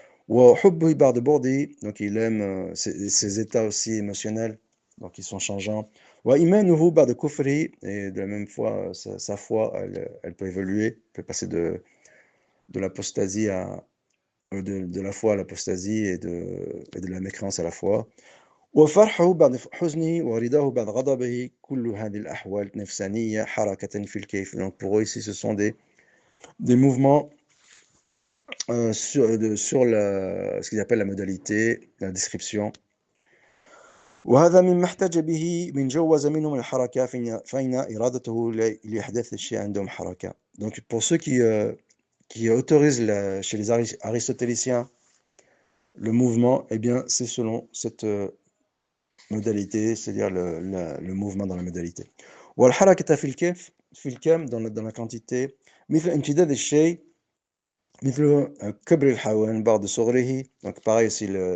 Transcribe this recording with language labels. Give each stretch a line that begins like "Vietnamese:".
Arabic: وحبه بعد بعده
French: donc il aime ses états aussi émotionnels donc ils sont changeants.
Arabic: وإيمانه بعد كفره
French: et de la même foi sa foi elle peut évoluer, peut passer de l'apostasie de la foi à l'apostasie et de la mécréance à la foi.
Arabic: وفرحه بعد حزنه ورضاه بعد غضبه كل هذه الأحوال نفسانية حركة في الكيف.
French: Donc pour eux ici ce sont des mouvements sur ce qu'ils appellent la modalité, la description.
Arabic: وهذا مما احتج به من جوز منهم الحركة فإن إرادته لإحداث الشيء عندهم حركة.
French: Donc pour ceux qui autorisent chez les aristotéliciens le mouvement, eh bien c'est selon cette modalité, c'est-à-dire le mouvement dans la modalité.
Arabic: والحركة في الكم
French: dans la quantité
Arabic: مثل امتداد الشيء مثل كبر الحيوان بعد صغره
French: donc pareil aussi